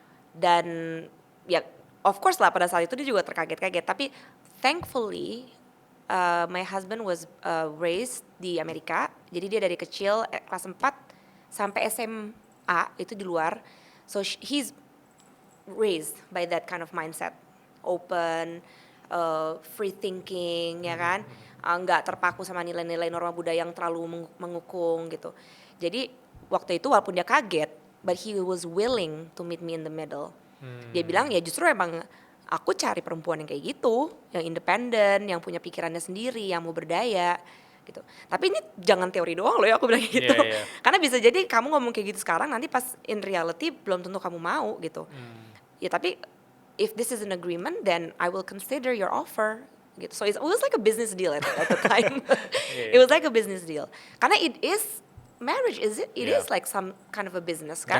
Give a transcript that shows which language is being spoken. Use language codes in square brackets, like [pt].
[id] Dan ya [en] of course [id] lah pada saat itu dia juga terkaget-kaget. [en] Tapi thankfully my husband was raised di Amerika. [id] Jadi dia dari kecil kelas 4 sampai SMA itu di luar. [en] So he's raised by that kind of mindset. Open, free thinking, ya kan. [id] Nggak terpaku sama nilai-nilai norma budaya yang terlalu mengukung gitu. Jadi waktu itu walaupun dia kaget, [en] but he was willing to meet me in the middle. [id] Dia bilang ya justru emang aku cari perempuan yang kayak gitu, yang independen, yang punya pikirannya sendiri, yang mau berdaya gitu. Tapi ini jangan teori doang loh ya, aku bilang gitu. Karena bisa jadi kamu ngomong kayak gitu sekarang, nanti pas [en] in reality [id] belum tentu kamu mau gitu. Ya tapi [en] if this is an agreement, then I will consider your offer gitu. So it was like a business deal at the time. It was like a business deal. [id] Karena [en] marriage is like some kind of a business kan.